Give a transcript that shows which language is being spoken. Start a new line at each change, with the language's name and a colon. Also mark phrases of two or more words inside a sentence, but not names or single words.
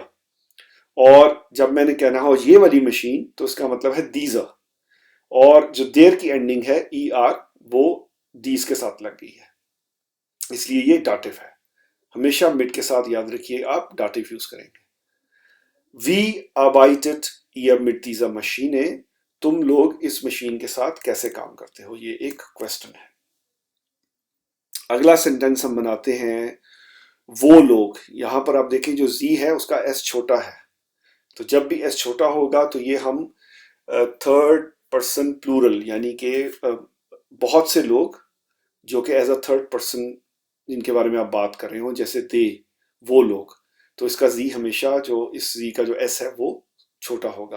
Hindi: और जब मैंने कहना हो ये वाली मशीन तो इसका मतलब है दीजा। और जो देर की एंडिंग है ई आर वो दीज के साथ लग गई है, इसलिए ये दाटिव है। हमेशा मिड के साथ याद रखिए आप दाटिव यूज करेंगे।
German: Wie arbeitet ihr mit dieser Maschine?
Hindi: तुम लोग इस मशीन के साथ कैसे काम करते हो, ये एक क्वेश्चन है। अगला सेंटेंस हम बनाते हैं वो लोग। यहां पर आप देखें जो जी है उसका एस छोटा है, तो जब भी एस छोटा होगा तो ये हम
English: third person plural
Hindi: यानी कि बहुत से लोग जो कि
English: as a third person
Hindi: जिनके बारे में आप बात कर रहे हो, जैसे दे, वो लोग, तो इसका जी हमेशा जो इस जी का जो एस है वो छोटा होगा।